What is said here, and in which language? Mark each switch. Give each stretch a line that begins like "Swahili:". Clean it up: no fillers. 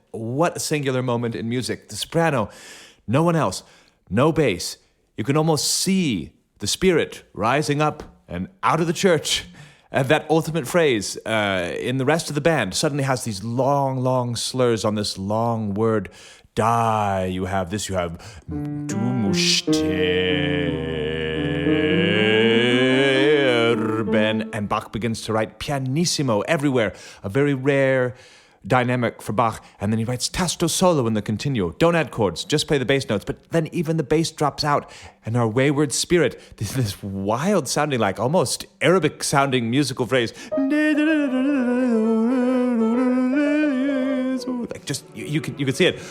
English: What a singular moment in music. The soprano, no one else, no bass. You can almost see the spirit rising up and out of the church That ultimate phrase in the rest of the band suddenly has these long, long slurs on this long word, die. You have
German: Du musst sterben.
English: And Bach begins to write pianissimo everywhere, a very rare dynamic for Bach, and then he writes tasto solo in the continuo. Don't add chords, just play the bass notes. But then even the bass drops out, and our wayward spirit, this wild sounding, like almost Arabic sounding musical phrase, like just you can see it.